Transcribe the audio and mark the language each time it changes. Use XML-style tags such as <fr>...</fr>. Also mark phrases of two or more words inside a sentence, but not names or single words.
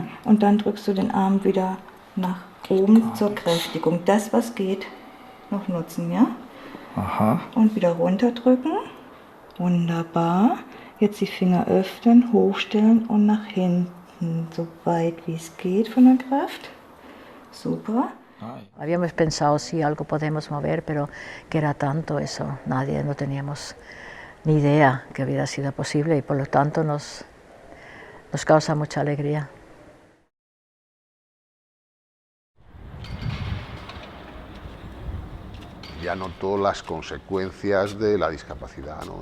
<de>Und dann drückst du den Arm wieder nach oben zur Kräftigung. Das, was geht, noch nutzen, ja? Aha. Und wieder runterdrücken. Wunderbar. Jetzt die Finger öffnen, hochstellen und nach hinten, so weit wie es geht von der Kraft. Super.</de> <es>Habíamos pensado si algo podemos mover, pero que era tanto eso, nadie, no teníamos ni idea que hubiera sido posible y por lo tanto nos causa mucha alegría. Ya notó las consecuencias de la discapacidad, ¿no?</es>